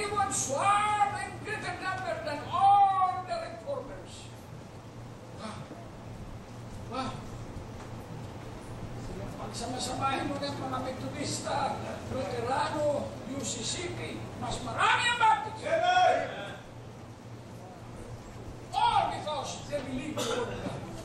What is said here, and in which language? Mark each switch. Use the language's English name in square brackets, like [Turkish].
[English] Arabs swarm in greater number than all the reformers. Wow. Wow. [Filipino] Pagsama-samahin mo ng mga Metodista, Luterano, UCCP, mas marami ang Baptist. [English] All because they believe the Word of God.